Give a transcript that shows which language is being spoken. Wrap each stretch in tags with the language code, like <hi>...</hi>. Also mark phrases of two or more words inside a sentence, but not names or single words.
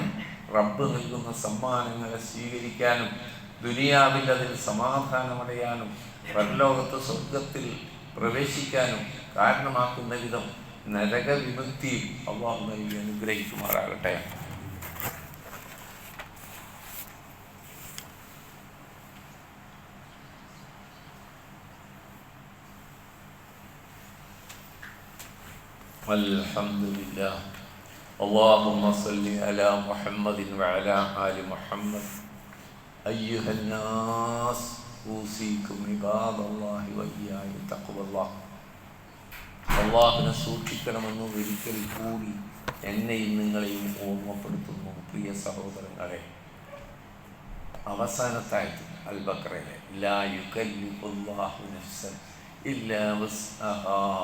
<ml>റബ്ബ് നൽകുന്ന സമ്മാനങ്ങളെ സ്വീകരിക്കാനും ദുനിയാവിൽ അതിൽ സമാധാനമടയാനും പരലോകത്ത് സ്വർഗത്തിൽ പ്രവേശിക്കാനും കാരണമാക്കുന്ന വിധം നരകവിമുക്തി അള്ളാഹു നൽകി അനുഗ്രഹിക്കുമാറാകട്ടെ. അൽഹംദുലില്ലാഹ്.</ml> <ar>اللهم صل على محمد وعلى آل محمد. أيها الناس أوصيكم عباد الله وإياي بتقوى الله.</ar> <ml>അള്ളാഹുവിനെ സൂക്ഷിക്കണമെന്ന് ഒരിക്കൽ കൂടി എന്നെയും നിങ്ങളെയും ഓർമ്മപ്പെടുത്തുന്നു. പ്രിയ സഹോദരങ്ങളെ, അവസാനത്തായിട്ട് അൽ ബഖറയിലെ</ml> <ar>لا يكلف الله نفسا إلا وسعها.</ar>